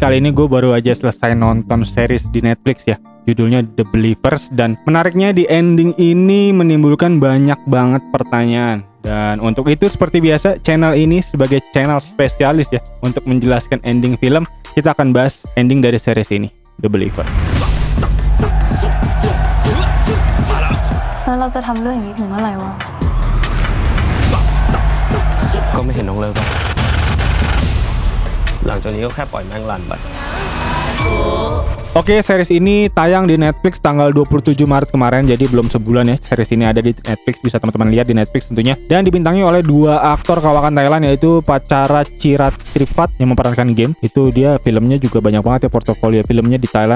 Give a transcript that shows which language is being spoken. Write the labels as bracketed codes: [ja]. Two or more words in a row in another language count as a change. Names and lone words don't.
[id] Kali ini gue baru aja selesai nonton series di Netflix ya. Judulnya The Believers, dan menariknya di ending ini menimbulkan banyak banget pertanyaan. Dan untuk itu seperti biasa, channel ini sebagai channel spesialis ya untuk menjelaskan ending film. Kita akan bahas ending dari series ini, The Believer. [th] แล้วเราจะทำเรื่องอย่างนี้ถึงเมื่อไหร่วะ ก็ไม่เห็นต้องเลิกหรอกหลังจากนี้ก็แค่ปล่อยแม่งรันไป [id] Oke, series ini tayang di Netflix tanggal 27 Maret kemarin, jadi belum sebulan ya. Series ini ada di Netflix, bisa teman-teman lihat di Netflix tentunya. Dan dibintangi oleh dua aktor kawakan Thailand, yaitu Pacara Chiratripat yang memerankan Game. Itu dia filmnya juga banyak banget ya, portofolio filmnya di Thailand.